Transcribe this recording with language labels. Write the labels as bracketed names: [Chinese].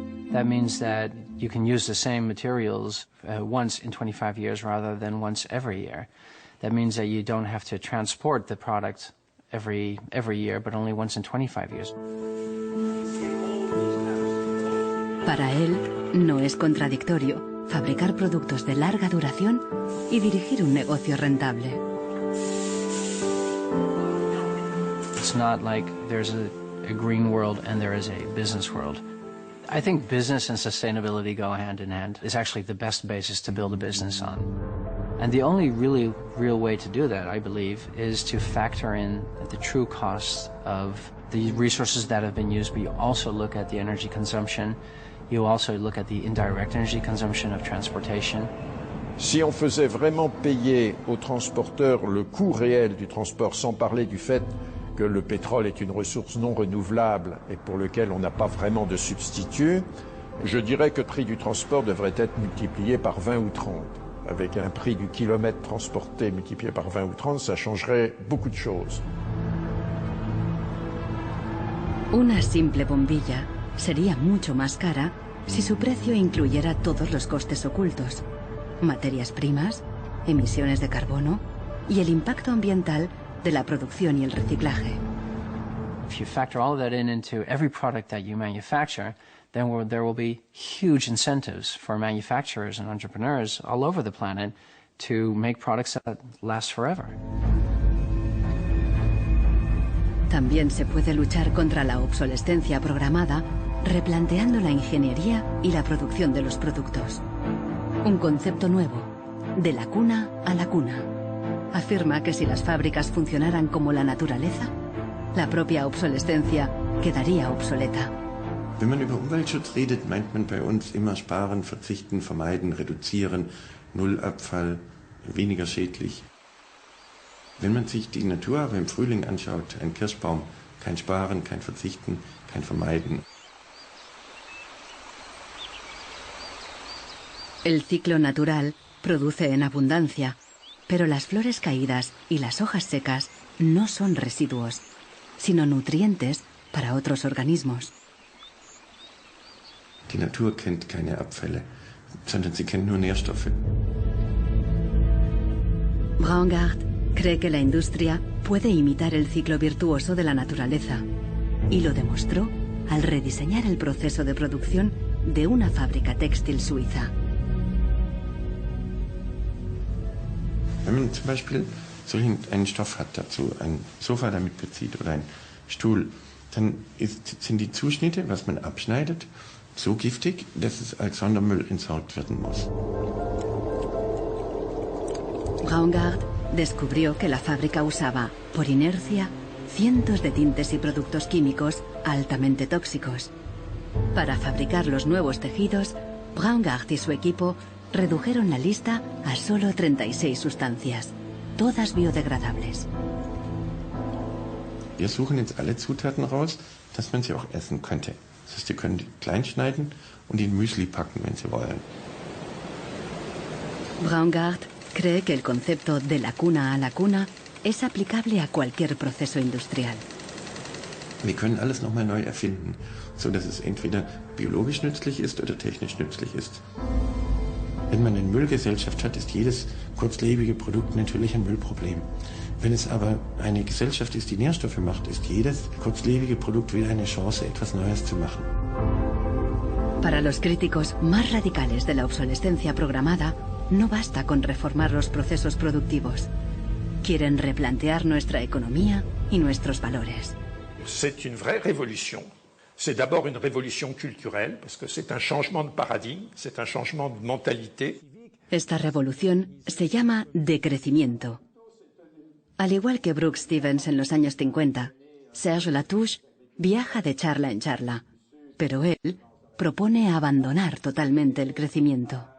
[English] That means that you can use the same materials once in 25 years rather than once every year. That means that you don't have to transport the product every year, but only once in 25 years. [Spanish] Para él, no es contradictorio fabricar productos de larga duración y dirigir un negocio rentable. [English] It's not like there's a green world and there is a business world. I think business and sustainability go hand in hand. It's actually the best basis to build a business on. And the only really real way to do that, I believe, is to factor in the true costs of the resources that have been used, but you also look at the energy consumption. You also look at the indirect energy consumption of transportation. [French] Si on faisait vraiment payer aux transporteurs le coût réel du transport, sans parler du fait que le pétrole est une ressource non renouvelable et pour lequel on n'a pas vraiment de substitut, je dirais que le prix du transport devrait être multiplié par 20 ou 30. Avec un prix du kilomètre transporté multiplié par 20 ou 30, ça changerait beaucoup de choses. [Spanish] Una simple bombilla sería mucho más cara si su precio incluyera todos los costes ocultos, materias primas, emisiones de carbono y el impacto ambiental de la producción y el reciclaje. [English] If you factor all of that into every product that you manufacture, then there will be huge incentives for manufacturers and entrepreneurs all over the planet to make products that last forever. [Spanish] También se puede luchar contra la obsolescencia programada replanteando la ingeniería y la producción de los productos. Un concepto nuevo, de la cuna a la cuna. Afirma que si las fábricas funcionaran como la naturaleza, la propia obsolescencia quedaría obsoleta. [German] Wenn man über Umweltschutz redet, meint man bei uns immer sparen, verzichten, vermeiden, reduzieren, Nullabfall, weniger schädlich. Wenn man sich die Natur aber im Frühling anschaut, ein Kirschbaum, kein Sparen, kein Verzichten, kein Vermeiden. [Spanish] El ciclo natural produce en abundancia, pero las flores caídas y las hojas secas no son residuos, sino nutrientes para otros organismos. [German] Die Natur kennt keine Abfälle, sondern sie kennt nur Nährstoffe. [Spanish] Braungart cree que la industria puede imitar el ciclo virtuoso de la naturaleza y lo demostró al rediseñar el proceso de producción de una fábrica textil suiza. [German] Wenn man zum Beispiel einen Stoff hat, dazu ein Sofa damit bezieht oder ein Stuhl, dann sind die Zuschnitte, was man abschneidet, so giftig, dass es als Sondermüll entsorgt werden muss. [Spanish] Braungart descubrió que la fábrica usaba, por inercia, cientos de tintes y productos químicos altamente tóxicos. Para fabricar los nuevos tejidos, Braungart y su equipo redujeron la lista a solo 36 sustancias, todas biodegradables. [German] Wir suchen jetzt alle Zutaten raus, dass man sie auch essen könnte. Das heißt, Sie können die klein schneiden und in Müsli packen, wenn Sie wollen. [Spanish] Braungart cree que el concepto de la cuna a la cuna es aplicable a cualquier proceso industrial. [German] Wir können alles nochmal neu erfinden, so dass es entweder biologisch nützlich ist oder technisch nützlich ist. Wenn man eine Müllgesellschaft hat, ist jedes kurzlebige Produkt natürlich ein Müllproblem. Wenn es aber eine Gesellschaft ist, die Nährstoffe macht, ist jedes kurzlebige Produkt wieder eine Chance, etwas Neues zu machen. [Spanish] Para los críticos más radicales de la obsolescencia programada, no basta con reformar los procesos productivos. Quieren replantear nuestra economía y nuestros valores. [French] C'est une vraie révolution. C'est d'abord une révolution culturelle, parce que c'est un changement de paradigme, c'est un changement de mentalité. [Spanish] Esta revolución se llama decrecimiento Al igual que Brooks Stevens en los años 50, Serge Latouche viaja de charla en charla, pero él propone abandonar totalmente el crecimiento.